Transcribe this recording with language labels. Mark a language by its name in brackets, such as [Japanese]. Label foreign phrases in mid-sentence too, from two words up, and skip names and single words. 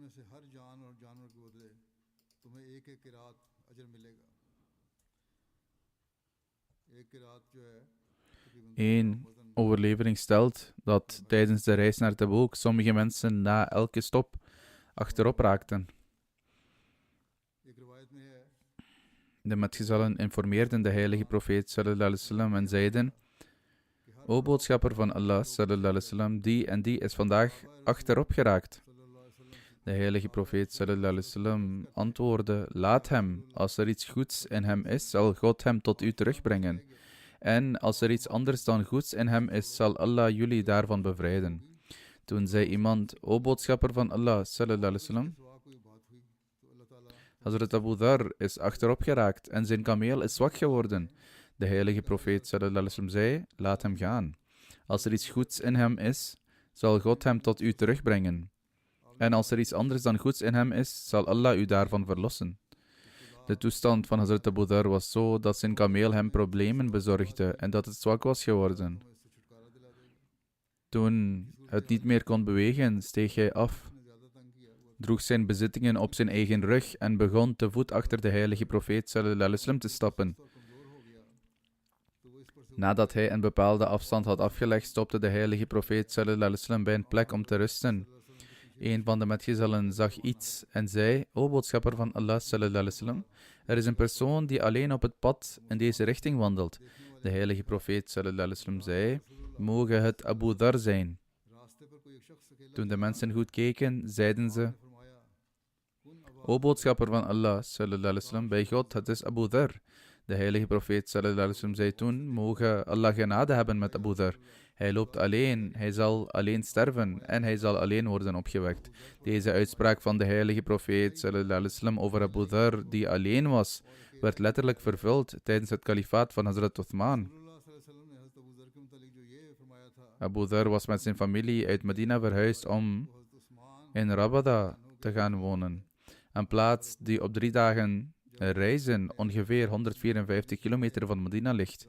[Dutch] 1 overlevering stelt dat tijdens de reis naar Taboek sommige mensen na elke stop achterop raakten. De metgezellen informeerden de heilige profeet [Arabic] صلى الله عليه وسلم [Dutch] en zeiden: O boodschapper van Allah [Arabic] صلى الله عليه وسلم, [Dutch] die en die is vandaag achterop geraakt. De heilige profeet [Arabic] صلى الله عليه وسلم [Dutch] antwoordde: laat hem, als er iets goeds in hem is, zal God hem tot u terugbrengen. En als er iets anders dan goeds in hem is, zal Allah jullie daarvan bevrijden. Toen zei iemand: O boodschapper van Allah [Arabic] صلى الله عليه وسلم, [Dutch] Hazrat Abu Dhar is achterop geraakt en zijn kameel is zwak geworden. De heilige profeet [Arabic] صلى الله عليه وسلم [Dutch] zei: laat hem gaan. Als er iets goeds in hem is, zal God hem tot u terugbrengen. En als er iets anders dan goeds in hem is, zal Allah u daarvan verlossen. De toestand van Hazrat Abu Dhar was zo dat zijn kameel hem problemen bezorgde en dat het zwak was geworden. Toen het niet meer kon bewegen, steeg hij af, droeg zijn bezittingen op zijn eigen rug en begon te voet achter de heilige profeet [Arabic] صلى الله عليه وسلم [Dutch] te stappen. Nadat hij een bepaalde afstand had afgelegd, stopte de heilige profeet [Arabic] صلى الله عليه وسلم [Dutch] bij een plek om te rusten. Een van de metgezellen zag iets en zei: O boodschapper van Allah [Arabic] صلى الله عليه وسلم, [Dutch] er is een persoon die alleen op het pad in deze richting wandelt. De heilige profeet [Arabic] صلى الله عليه وسلم [Dutch] zei: moge het Abu Dhar zijn. Toen de mensen goed keken, zeiden ze: O boodschapper van Allah [Arabic] صلى الله عليه وسلم, [Dutch] bij God, het is Abu Dhar. De heilige profeet [Arabic] صلى الله عليه وسلم [Dutch] zei toen: moge Allah genade hebben met Abu Dhar. Hij loopt alleen, hij zal alleen sterven en hij zal alleen worden opgewekt. Deze uitspraak van de heilige profeet [Arabic] صلى الله عليه وسلم [Dutch] over Abu Dhar, die alleen was, werd letterlijk vervuld tijdens het kalifaat van Hazrat Uthman. Abu Dhar was met zijn familie uit Medina verhuisd om in Rabada te gaan wonen. Een plaats die op 3 dagen reizen ongeveer 154 kilometer van Medina ligt.